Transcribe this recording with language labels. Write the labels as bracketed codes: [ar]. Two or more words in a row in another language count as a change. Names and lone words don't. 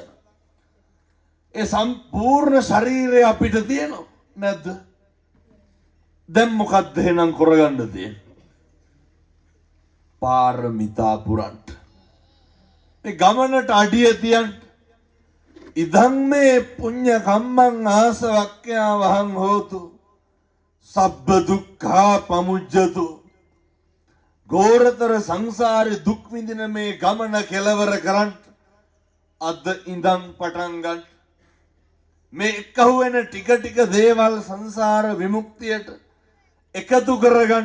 [si] ඒ සම්පූර්ණ ශරීරය අපිට තියෙනව නැද්ද? දැන් මොකද්ද එහෙනම් කරගන්න තියෙන්නේ? පාරමිතා පුරන්න. මේ ගමනට අඩිය තියන්න. [pi] ඉදං මේ පුඤ්ඤ කම්මං ආසවක්ඛ්‍යා වහං හෝතු සබ්බ දුක්ඛා පමුජ්ජතු. [si] ගෝරතර සංසාරේ දුක් විඳින මේ ගමන කෙලවර කරන්න අද ඉඳන් පටන් ගන්න. මේ එකහුව වෙන ටික ටික දේවල් සංසාර විමුක්තියට එකතු කරගන්න.